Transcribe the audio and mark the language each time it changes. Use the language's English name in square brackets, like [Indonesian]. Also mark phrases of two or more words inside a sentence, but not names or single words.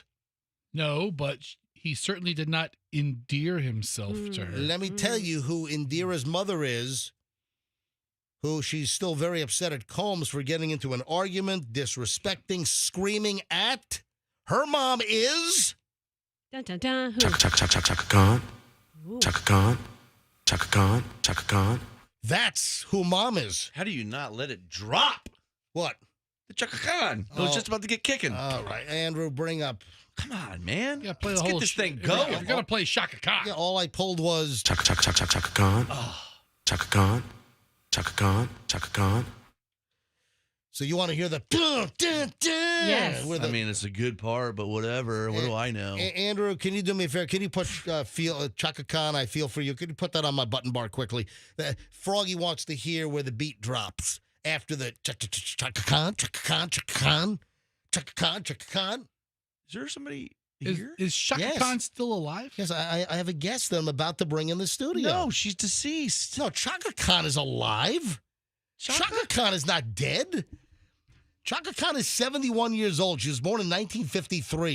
[English] No, but he certainly did not endear himself to her. Let me tell you who Indira's mother is, who she's still very upset at Combs for getting into an argument, disrespecting, screaming at. Her mom is... Dun, dun, dun. Who? Chaka Khan. Chaka Khan. Chaka Khan. Chaka Khan. That's who mom is. How do you not let it drop? What? The Chaka Khan. I was just about to get kicking. All right, Andrew, bring up. Come on, man. Yeah, play Let's the get whole this thing If going. you're gonna play Shaka Khan. Yeah, all I pulled was Chaka Khan. Chaka Khan. Chaka Khan. Chaka Khan. So you want to hear the dun, dun, dun, Yes. with I the- mean, it's a good part, but whatever. What do I know? Andrew, can you do me a favor? Can you put Chaka Khan, I feel for you? Could you put that on my button bar quickly? Froggy wants to hear where the beat drops after the Chaka Khan, Chaka Khan, Chaka Khan, Chaka Khan, Chaka Khan. Is there somebody Is, here? is Shaka Yes. Khan still alive? Yes, I have a guest that I'm about to bring in the studio. No, she's deceased. No, Chaka Khan is alive. Chaka Khan is not dead. Chaka Khan is 71 years old. She was born in 1953.